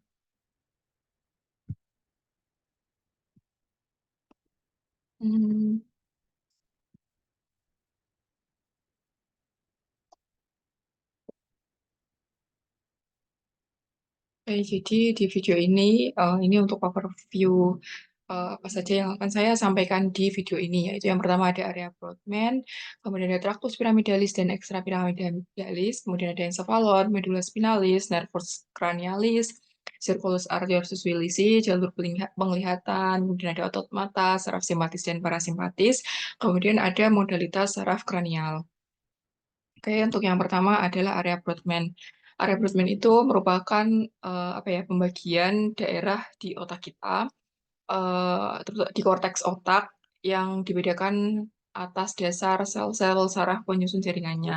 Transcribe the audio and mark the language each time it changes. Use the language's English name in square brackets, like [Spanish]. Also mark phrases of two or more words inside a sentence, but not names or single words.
[Indonesian] Hmm, Oke, jadi di video ini untuk overview apa saja yang akan saya sampaikan di video ini, yaitu yang pertama ada area Brodmann, kemudian ada [Latin] tractus piramidalis [Indonesian] dan extrapiramidalis, kemudian ada encephalon, [Latin] medulla spinalis, nervus cranialis, circulus arteriosus wilisi, [Indonesian] jalur penglihatan, kemudian ada otot mata, saraf simpatis dan parasimpatis, kemudian ada modalitas saraf kranial. Oke, untuk yang pertama adalah area Brodmann. Area Brodmann itu merupakan apa ya, pembagian daerah di otak kita, di korteks otak yang dibedakan atas dasar sel-sel saraf penyusun jaringannya.